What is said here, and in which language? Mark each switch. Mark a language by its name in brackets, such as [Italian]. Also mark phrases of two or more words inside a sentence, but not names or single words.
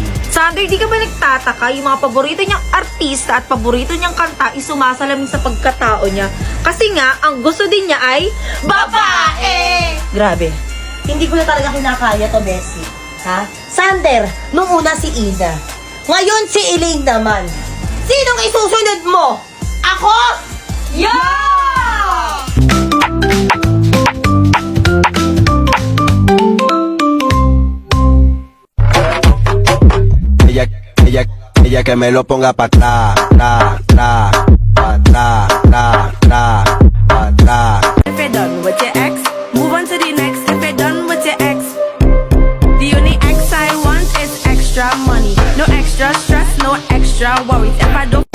[Filipino] Sander, di ka ba nagtataka yung mga paborito niyang artista at paborito niyang kanta is sumasalamin sa pagkatao niya? Kasi nga, ang gusto din niya ay Babae! Grabe. Hindi ko na talaga kinakaya to, Bessie. Ha? Sander, nung una si Ina. Ngayon si Elaine naman. Sinong isusunod mo? Ako? [English] Yeah! [Spanish] Ella que me lo ponga pa' atrás, tra, tra, pa' atrás, tra, tra, pa' atrás. [English] If you're done with your ex, move on to the next. If you're done with your ex, the only ex I want is extra money. No extra stress, no extra worries. If I don't